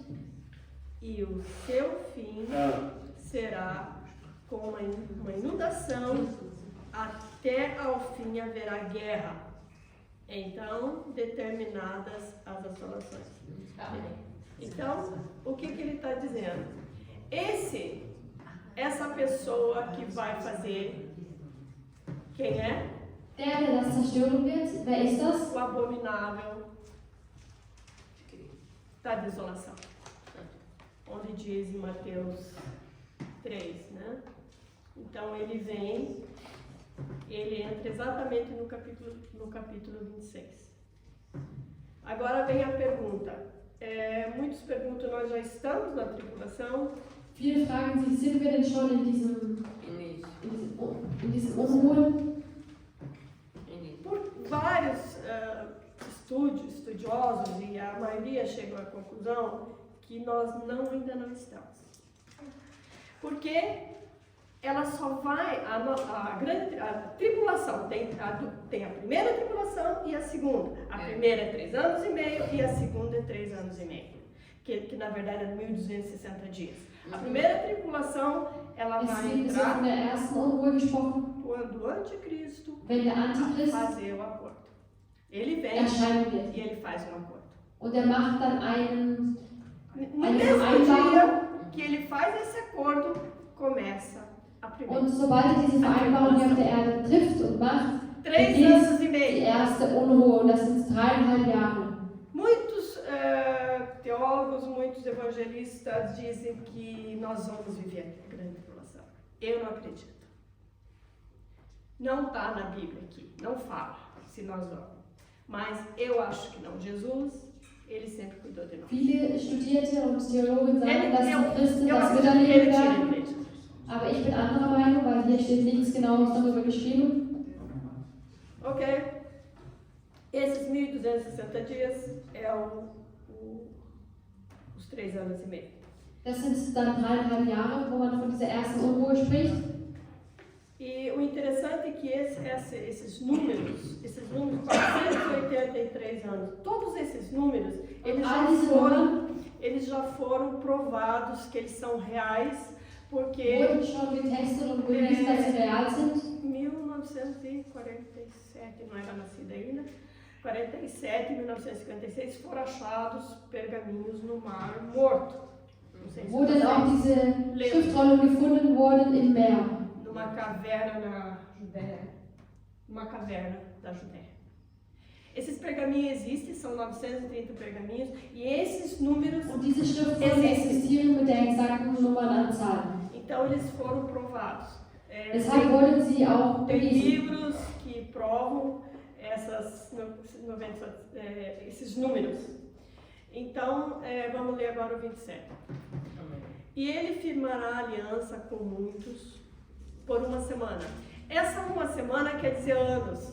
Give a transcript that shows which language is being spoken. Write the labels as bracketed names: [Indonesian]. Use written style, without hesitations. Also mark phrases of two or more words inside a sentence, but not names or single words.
[Portuguese] E o seu fim será com uma inundação, até ao fim haverá guerra. Então, determinadas as assolações. Então, o que ele está dizendo? Essa pessoa que vai fazer, quem é? [German] Der das zerstören wird, wer ist das? [Portuguese] O abominável, da desolação. Onde diz em Mateus 3, né? Então ele vem, ele entra exatamente no capítulo 26. Agora vem a pergunta. Muitos perguntam, nós já estamos na tribulação? [German] Viele fragen sich, sind wir denn schon in diesem Unruhe? [Portuguese] Por vários estudiosos, e a maioria chegou à conclusão que nós ainda não estamos. Porque ela só vai, a tribulação, tem a primeira tribulação e a segunda. A primeira é 3 anos e meio e a segunda é 3 anos e meio. Que na verdade é 1260 dias. A primeira tribulação, ela vai entrar quando o anticristo fazer o acordo. Ele vem e ele faz um acordo. [German] Und macht dann [Portuguese] No mesmo dia que ele faz esse acordo, começa a primeira. [German] Und sobald diese Vereinbarung auf der Erde trifft und macht, [Portuguese] 3 anos e [German] die [Portuguese] meio. [German] erste Unruhe, und das sind 3,5 Jahre. [Portuguese] Muitos teólogos, muitos evangelistas dizem que nós vamos viver a grande tribulação. Eu não acredito. Não está na Bíblia aqui, não fala se nós vamos. Mas eu acho que não. Jesus, ele sempre cuidou de nós. [German] Viele Studierte und Theologen sagen, dass die Christen [Portuguese] Eu [German] das [Portuguese] acredito que [German] miterleben [Portuguese] ele tinha [German] werden. [Portuguese] igreja. [German] Aber ich bin anderer Meinung, weil hier steht nichts Genaues darüber geschrieben. [Portuguese] Ok? Esses 1260 dias é os 3 anos e meio. [German] Das sind dann 3,5 Jahre, wo man von dieser ersten Unruhe spricht. [Portuguese] E o interessante é que esses números, 483 anos, todos esses números, eles já foram provados que eles são reais, porque [German] Wurden schon getestet und bewiesen, dass sie real sind. [Portuguese] 1947, não era nascida ainda, 47 e 1956 foram achados pergaminhos no Mar Morto. Não sei se [German] Wo denn auch [Portuguese] vocês [German] diese [Portuguese] lembram. [German] Schriftrollen gefunden wurden im Meer. [Portuguese] Numa caverna na Judéia. Uma caverna da Judéia. Esses pergaminhos existem, são 930 pergaminhos, e esses números [German] Und diese Schriftrollen existieren mit der exakten Nummernanzahl. [Portuguese] então eles foram provados. [German] Deshalb wurden sie auch [Portuguese] Tem [German] bewiesen. [Portuguese] livros que provam esses números. Então, vamos ler agora o 27. E ele firmará aliança com muitos por uma semana. Essa uma semana quer dizer anos.